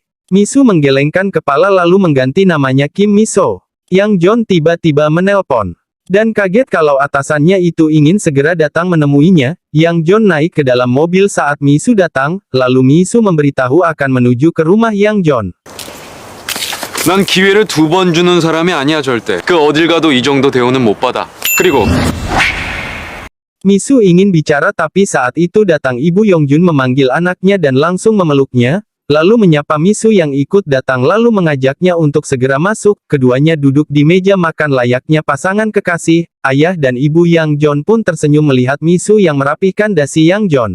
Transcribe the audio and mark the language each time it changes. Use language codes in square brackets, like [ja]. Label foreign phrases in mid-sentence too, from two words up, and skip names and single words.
[id] Misu menggelengkan kepala lalu mengganti namanya Kim Miso. Yang Jon tiba-tiba menelpon. Dan kaget kalau atasannya itu ingin segera datang menemuinya, Yang Jon naik ke dalam mobil saat Misu datang, lalu Misu memberitahu akan menuju ke rumah Yang Jon. [ko] 난 기회를 2번 주는 사람이 아니야 절대. 그 어딜 가도 이 정도 대우는 못 받아. 그리고 [id] Misu ingin bicara tapi saat itu datang Ibu Yongjun memanggil anaknya dan langsung memeluknya, lalu menyapa Misu yang ikut datang lalu mengajaknya untuk segera masuk. Keduanya duduk di meja makan layaknya pasangan kekasih. Ayah dan ibu Yang Jon pun tersenyum melihat Misu yang merapihkan dasi Yang Jon.